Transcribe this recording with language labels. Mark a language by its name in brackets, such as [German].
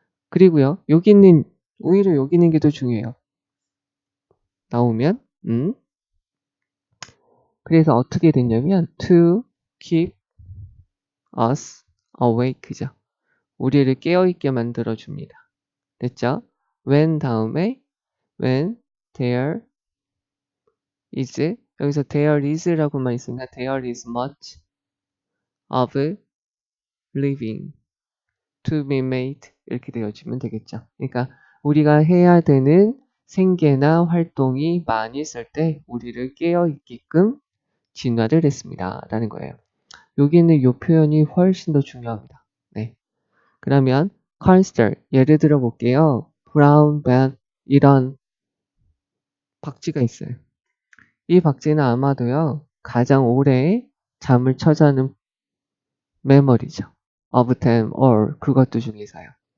[Korean] 그리고요, 오히려 여기 있는 게 더 중요해요. 나오면, 그래서 어떻게 됐냐면, [English] to keep us awake [Korean] 죠. 우리를 깨어있게 만들어줍니다. 됐죠? [English] when 다음에, when there is, 여기서 there is라고만 있으니까 there is much of living to be made [Korean] 이렇게 되어지면 되겠죠. 그러니까 우리가 해야 되는 생계나 활동이 많이 있을 때 우리를 깨어있게끔 진화를 했습니다. 라는 거예요. 여기 있는 이 표현이 훨씬 더 중요합니다. 네. 그러면 conster 예를 들어 볼게요. brown bat 이런 박쥐가 있어요. 이 박쥐는 아마도요. 가장 오래 잠을 처자는 매머리죠. [English] of them all [Korean] 그것도 중에서요.